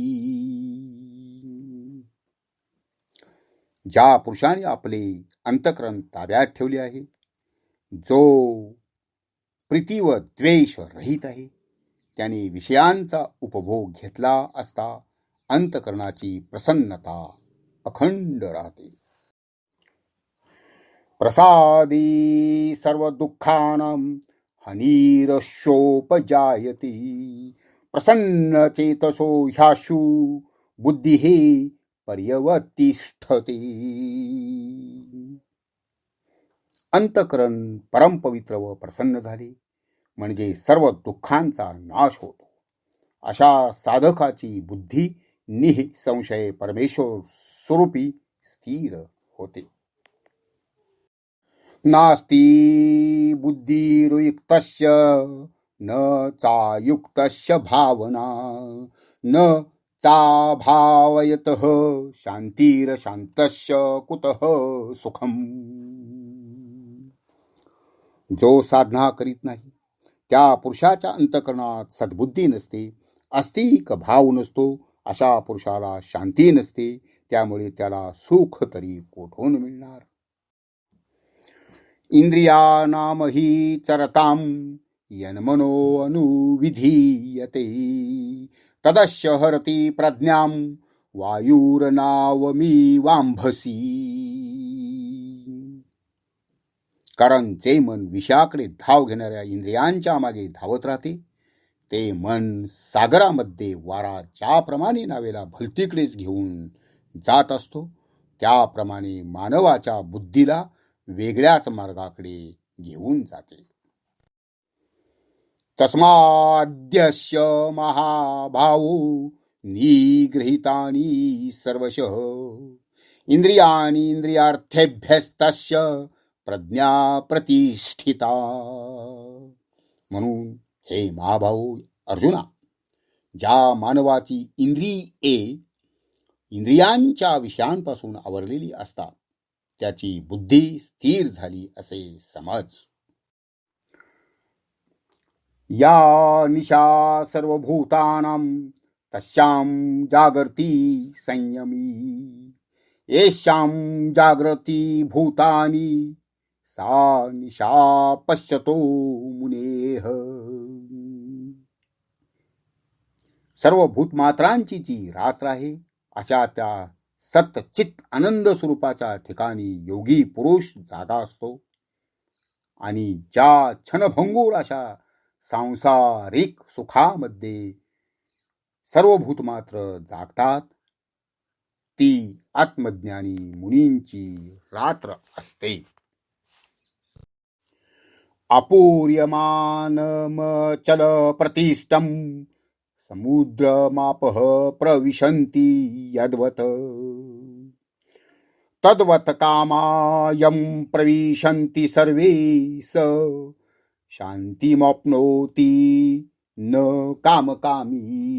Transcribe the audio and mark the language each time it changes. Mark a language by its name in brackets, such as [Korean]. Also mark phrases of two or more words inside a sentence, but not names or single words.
[Marathi] ज्या पुरुषाने आपले अंतःकरण ताब्यात ठेवले आहे, जो प्रीती व द्वेष रहित आहे, त्याने विषयांचा उपभोग घेतला असता अंतःकरणाची प्रसन्नता अखंड राहते. [Sanskrit] प्रसादी सर्व दुःखानां हनिरशोपजायते प्रसन्न चेतसो ह्याशु बुद्धिः पर्यवतिष्ठते. [Marathi] अंतःकरण परमपवित्र व प्रसन्न झाले म्हणजे सर्व दुःखांचा नाश होतो. अशा साधकाची बुद्धी निःसंशय परमेश्वर स्वरूपी स्थिर होते. [Sanskrit] नास्ति बुद्धिरुक्तस्य न चायुक्तस्य भावना न चा भावयतः शांतिरशांतस्य कुतः सुखम. [Marathi] जो साधना करीत नाही त्या पुरुषाच्या अंतःकरणात सद्बुद्धी नसते, आस्तिक भाव नसतो, अशा पुरुषाला शांती नसते, त्यामुळे त्याला सुख तरी कोठून मिळणार. [Sanskrit] इंद्रियानामहि चरताम यन्मनो अनुविधीयते तदस्य हरति प्रज्ञां वायुरनावमीवांभसी. [Marathi] कारण जे मन विषयाकडे धाव घेणाऱ्या इंद्रियांच्या मागे धावत राहते, ते मन सागरामध्ये वारा ज्याप्रमाणे नावेला भलतीकडेच घेऊन जात असतो, त्याप्रमाणे मानवाच्या बुद्धीला वेगळ्याच मार्गाकडे घेऊन जाते. [Sanskrit] तस्माद्यस्य महाभावो निगृहीतानि सर्वशः इंद्रियाणि इंद्रियार्थेभ्यस्तस्य प्रज्ञा प्रतिष्ठिता. [Marathi] म्हणून हे महाभाऊ अर्जुना, ज्या मानवाची इंद्रिये इंद्रियांच्या विषयांपासून आवरलेली असतात, त्याची बुद्धी स्थिर झाली असे समज. [Sanskrit] या निशा सर्वभूतानां तस्यां जागर्ति संयमी येषां जागृती भूतानि सा निशा पश्यतो मुनेह. [Marathi] सर्व भूतमात्रांची जी रात्र आहे, अशा त्या सतचित आनंद स्वरूपाच्या ठिकाणी योगी पुरुष जागा असतो, आणि ज्या क्षणभंगूर अशा सांसारिक सुखामध्ये सर्व भूतमात्र जागतात, ती आत्मज्ञानी मुनींची रात्र असते. [Sanskrit] अपूर्यमानमचल प्रतिष्ठं समुद्रमापः प्रविशन्ति यद्वत् तद्वत् कामायं प्रविशन्ति सर्वे स शांतिमप्नोति न कामकामी.